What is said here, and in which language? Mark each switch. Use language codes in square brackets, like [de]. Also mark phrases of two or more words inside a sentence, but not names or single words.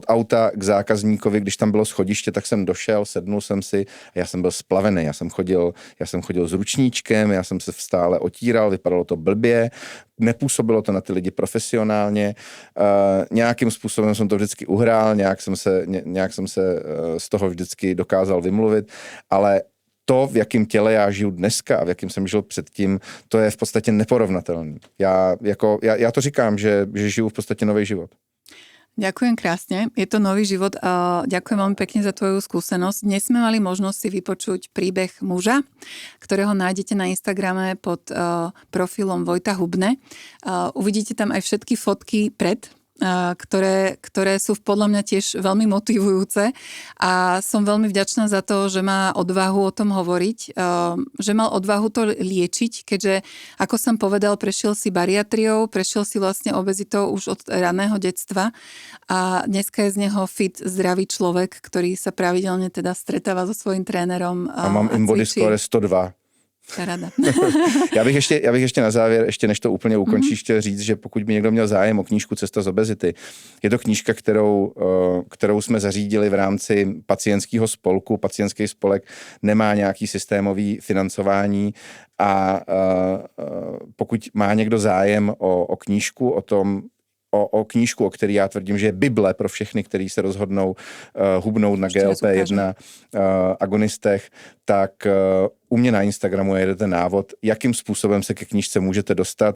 [cs] auta k zákazníkovi, když tam bylo schodiště, tak jsem došel, sednul jsem si a já jsem byl splavený, já jsem chodil s ručníčkem, já jsem se stále otíral, vypadalo to blbě, nepůsobilo to na ty lidi profesionálně, nějakým způsobem jsem to vždycky uhrál, nějak jsem se z toho vždycky dokázal vymluvit, ale to, v jakém těle já žiju dneska a v jakém jsem žil předtím, to je v podstatě neporovnatelné. Já to říkám, že žiju v podstatě nový život. [sk] Ďakujem krásne. Je to nový život a ďakujem veľmi pekne za tvoju skúsenosť. Dnes sme mali možnosť si vypočuť príbeh muža, ktorého nájdete na Instagrame pod profilom Vojta Hubne. Uvidíte tam aj všetky fotky pred ktoré sú podľa mňa tiež veľmi motivujúce a som veľmi vďačná za to, že má odvahu o tom hovoriť, že mal odvahu to liečiť, keďže, ako som povedal, prešiel si bariatriou, prešiel si vlastne obezitou už od raného detstva a dneska je z neho fit, zdravý človek, ktorý sa pravidelne teda stretáva so svojím trénerom a mám InBody score 102. Rada. [cs] Já bych ještě na závěr, ještě než to úplně ukončíš, chtěl říct, že pokud by někdo měl zájem o knížku Cesta z obezity, je to knížka, kterou jsme zařídili v rámci pacientského spolku. Pacientský spolek nemá nějaký systémový financování a pokud má někdo zájem o knížku, o knížku, o který já tvrdím, že je Bible pro všechny, kteří se rozhodnou hubnout na GLP-1 agonistech, tak u mě na Instagramu je ten návod, jakým způsobem se ke knížce můžete dostat.